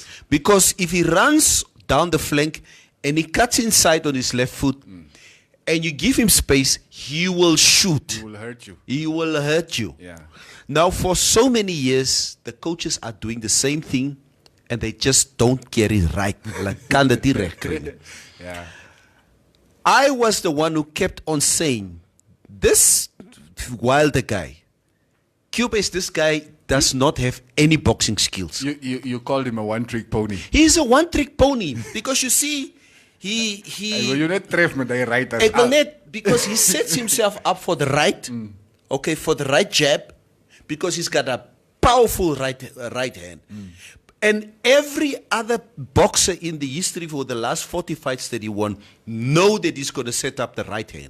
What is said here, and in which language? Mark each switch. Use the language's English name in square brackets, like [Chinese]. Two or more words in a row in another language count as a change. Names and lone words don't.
[English] Because if he runs down the flank and he cuts inside on his left foot and you give him space, he will shoot. He will hurt you. He will hurt you. Yeah. Now, for so many years, the coaches are doing the same thing and they just don't get it right. Like, [Afrikaans] kan dit nie reg kry nie. [English] Yeah. I was the one who kept on saying, this Wilder guy, Cubase, this guy does not have any boxing skills. You called him a one-trick pony. He's a one-trick pony because you see, he [Afrikaans] You net tref met hy right as Ek wil net, [English] because he sets himself up for the right, okay, for the right jab, because he's got a powerful right hand. And every other boxer in the history for the last 40 fights that he won know that he's going to set up the right hand.